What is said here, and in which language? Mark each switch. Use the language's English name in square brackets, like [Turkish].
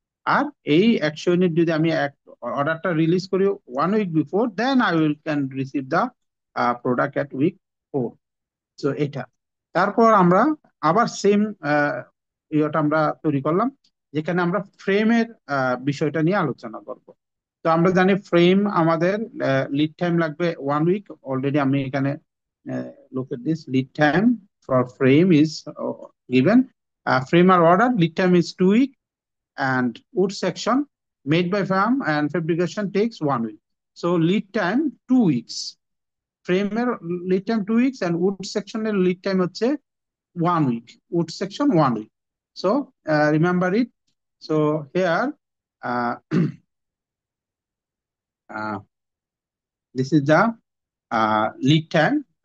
[Bangla] আর এই 100 ইউনিট যদি আমি অর্ডারটা রিলিজ করি [English] 1 week before, then I will can receive the product at week 4। [Bangla] তো এটা, তারপর আমরা আবার সেম ইয়েটা আমরা তৈরি করলাম, যেখানে আমরা ফ্রেমের বিষয়টা নিয়ে আলোচনা করব। তো আমরা জানি ফ্রেম আমাদের লিড টাইম লাগবে 1 উইক। অলরেডি আমি এখানে [English] look at this lead time for frame is given. Frame or order lead time is 2 week, and wood section made by farm and fabrication takes 1 week. So lead time 2 weeks. [Bangla] ফ্রেমের lead time 2 weeks and would সেকশনের lead time হচ্ছে 1 week. Would section 1 week. [English] So remember it. So here this is the lead time.